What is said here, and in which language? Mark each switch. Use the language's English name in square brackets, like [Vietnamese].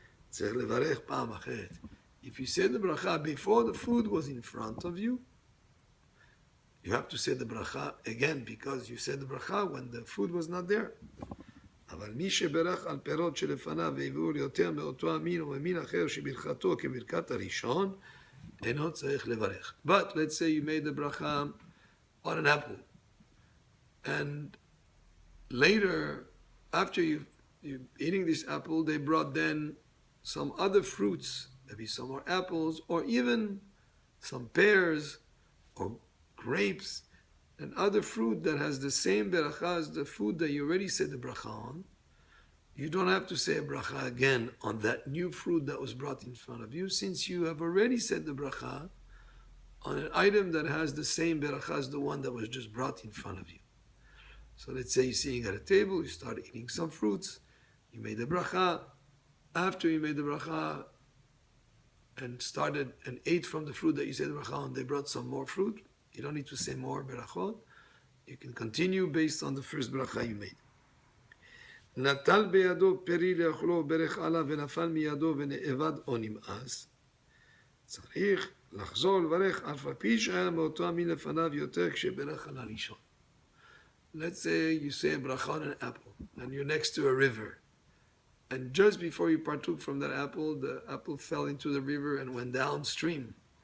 [English] If you say the bracha before the food was in front of you, you have to say the bracha again because you said the bracha when the food was not there. [Hebrew] אבל מי שברך על פירות שלפניו והביאו ליותר מאותו המין או ממין אחר שברכתו כברכת הראשון, אינו צריך לברך. [English] But let's say you made the bracha on an apple, and later, after you eating this apple, they brought then some other fruits, maybe some more apples, or even some pears, or grapes, and other fruit that has the same beracha as the food that you already said the bracha on. You don't have to say a bracha again on that new fruit that was brought in front of you, since you have already said the bracha on an item that has the same beracha as the one that was just brought in front of you. So let's say you're sitting at a table, you start eating some fruits, you made the bracha. After you made the bracha and started and ate from the fruit that you said the bracha on, they brought some more fruit. You don't need to say more berachot. You can continue based on the first bracha you made. [Hebrew] נטל בידו פרי לאכלו ברך עליו ונפל מידו ונאבד או נמאס. צריך לחזור לברך אף על פי שהיה מאותו המין לפניו יותר כשברך על הראשון. [English] Let's say you say a bracha on an apple and you're next to a river. And just before you partook from that apple, the apple fell into the river and went downstream.